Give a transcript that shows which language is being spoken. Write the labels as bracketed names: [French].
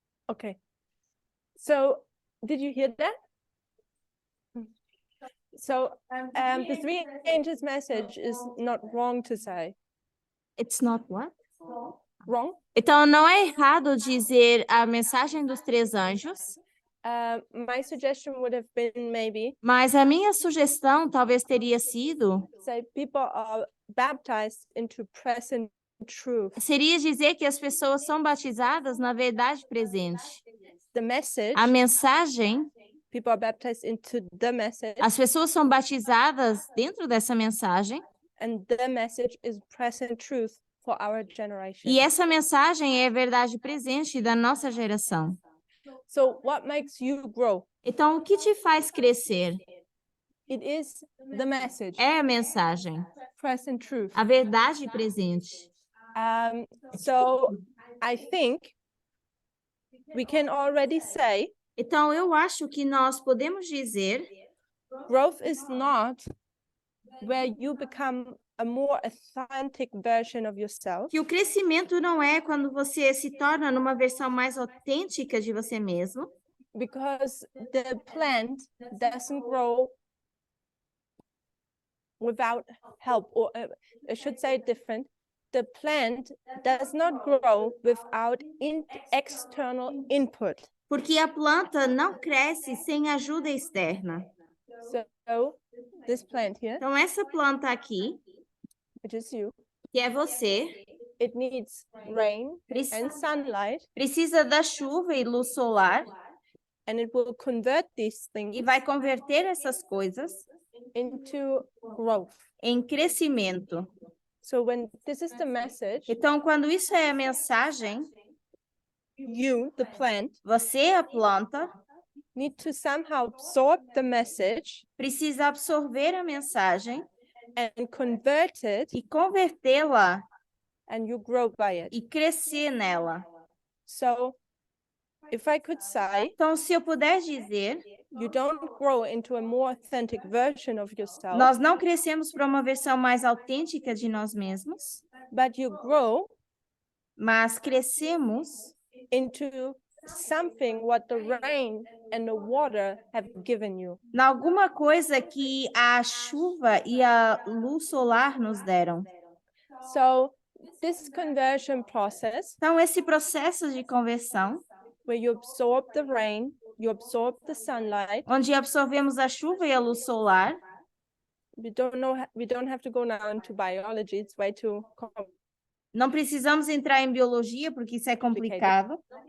[English] Okay. So did you hear that? So the three angels message is not wrong to say. It's not what? Wrong? [Portuguese] Então, não é errado dizer a mensagem dos três anjos, [English] My suggestion would have been maybe [Portuguese] mas a minha sugestão talvez teria sido, [English] say people are baptized into present truth. [Portuguese] seria dizer que as pessoas são batizadas na verdade presente. [English] The message, [Portuguese] A mensagem, [English] people are baptized into the message, [Portuguese] as pessoas são batizadas dentro dessa mensagem, [English] and the message is present truth for our generation. [Portuguese] e essa mensagem é a verdade presente da nossa geração. [English] So what makes you grow? [Portuguese] Então, o que te faz crescer? [English] It is the message, [Portuguese] É a mensagem, [English] present truth. [Portuguese] a verdade presente. [English] So I think we can already say [Portuguese] Então, eu acho que nós podemos dizer [English] growth is not where you become a more authentic version of yourself, [Portuguese] que o crescimento não é quando você se torna numa versão mais autêntica de você mesmo, [English] because the plant doesn't grow without help, or I should say it different. The plant does not grow without external input. [Portuguese] porque a planta não cresce sem ajuda externa. [English] So this plant here, [Portuguese] Então, essa planta aqui, [English] which is you, [Portuguese] que é você, [English] it needs rain and sunlight, [Portuguese] precisa da chuva e luz solar, [English] and it will convert these things [Portuguese] e vai converter essas coisas [English] into growth. [Portuguese] em crescimento. [English] So when this is the message, [Portuguese] Então, quando isso é a mensagem, [English] you, the plant, [Portuguese] você, a planta, [English] need to somehow absorb the message [Portuguese] precisa absorver a mensagem [English] and convert it, [Portuguese] e convertê-la [English] and you grow by it. [Portuguese] e crescer nela. [English] So if I could say, [Portuguese] Então, se eu puder dizer, [English] You don't grow into a more authentic version of yourself, [Portuguese] Nós não crescemos para uma versão mais autêntica de nós mesmos, [English] but you grow [Portuguese] mas crescemos [English] into something what the rain and the water have given you. [Portuguese] em alguma coisa que a chuva e a luz solar nos deram. [English] So this conversion process, [Portuguese] Então, esse processo de conversão, [English] where you absorb the rain, you absorb the sunlight. [Portuguese] onde absorvemos a chuva e a luz solar, [English] We don't have to go now into biology. It's way too [Portuguese] não precisamos entrar em biologia, porque isso é complicado,